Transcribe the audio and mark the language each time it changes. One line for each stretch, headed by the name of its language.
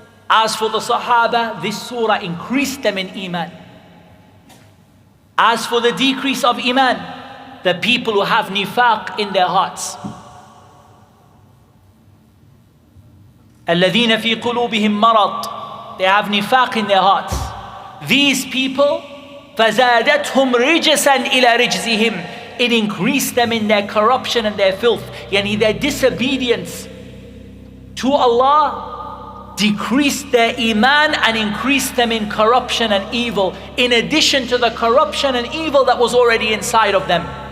English: As for the Sahaba, this surah increased them in Iman. As for the decrease of Iman, the people who have nifaq in their hearts.
Arabic: الَّذِينَ فِي قُلُوبِهِمْ مَرَض.
English: They have nifaq in their hearts. These people,
Arabic: فَزَادَتْهُمْ رِجْسًا إِلَى رِجْزِهِمْ.
English: It increased them in their corruption and their filth. Yani their disobedience to Allah decreased their Iman and increased them in corruption and evil, in addition to the corruption and evil that was already inside of them.